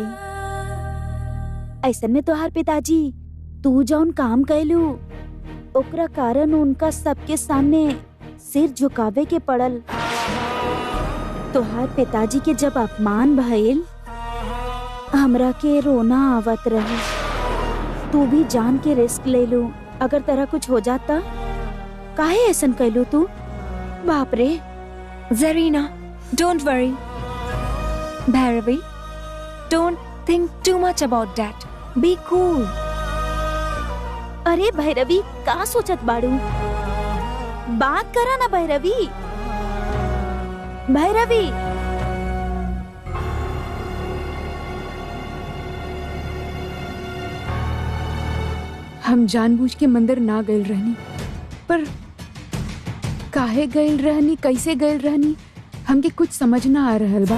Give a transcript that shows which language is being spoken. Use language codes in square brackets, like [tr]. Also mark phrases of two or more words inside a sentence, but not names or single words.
[bho] ऐसन में तोहार पिताजी तू जौन काम कैलू ओकरा कारण उनका सबके सामने सिर झुकावे के पड़ल। तोहार पिताजी के जब अपमान भइल हमरा के रोना आवत रहे। तू भी जान के रिस्क ले लू। अगर तेरा कुछ हो जाता, काहे ऐसन कैलू तू? बाप रे। [en] Zarina, don't worry. Bhairavi, don't think too much about that. Be cool. [bho] अरे भैरवी, का सोचत बाड़ू? बात करा ना भैरवी। भैरवी, हम जानबूझ के मंदिर ना गइल रहनी, पर काहे गइल रहनी, कैसे गइल रहनी हमके कुछ समझ ना आ रहल बा।